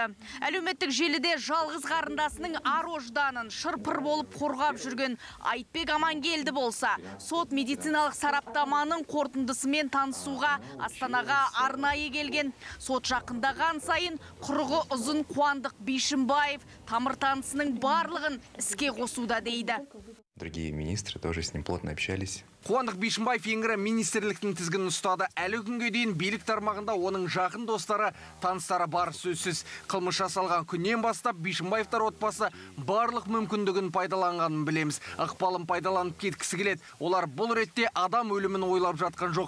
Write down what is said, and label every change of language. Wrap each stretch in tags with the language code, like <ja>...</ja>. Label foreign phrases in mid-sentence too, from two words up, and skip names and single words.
<kk>Әлеуметтік желіде жалғыз қарындасының ар-ожданын шырпыр болып қорғап жүрген Айтбек Амангелді болса, сот медициналық сараптаманың қорытындысымен танысуға Астанаға арнайы келген. Сот жақындаған сайын құрығы ұзын Қуандық Бишімбаев тамыр-танысының барлығын іске қосуда дейді.</kk> <ru>Другие министры тоже с ним плотно общались.</ru> <kk>Қуандық Бишімбаев еңгірі министрліктің тізгінін ұстады. Әлі күнге дейін билік тармағында оның жақын достары, таныстары бар сөзсіз. Қылмыс жасалған күннен бастап Бишімбаевтар отбасы барлық мүмкіндігін пайдаланғанын білеміз. Ықпалын пайдаланып кеткісі келеді. Олар бұл ретте адам өлімін ойлап жатқан жоқ.</kk>